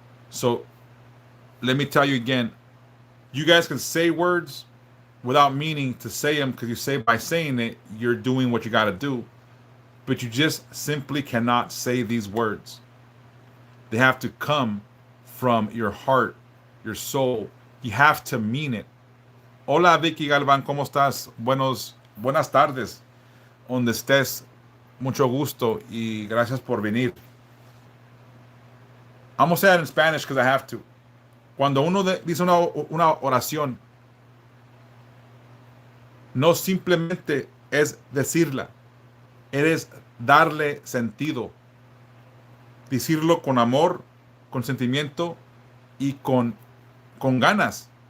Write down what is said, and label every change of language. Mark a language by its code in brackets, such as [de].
[en] So let me tell you again, you guys can say words without meaning to say them, because you say, by saying it, you're doing what you got to do. But you just simply cannot say these words. They have to come from your heart, your soul. You have to mean it. [es] Hola, Vicky Galván, ¿cómo estás? Buenas tardes. Donde estés, mucho gusto y gracias por venir. [en] I'm going to say that in Spanish because I have to. [es] Cuando uno dice una oración, no simplemente es decirla, es darle sentido. Decirlo con amor, con sentimiento y con ganas.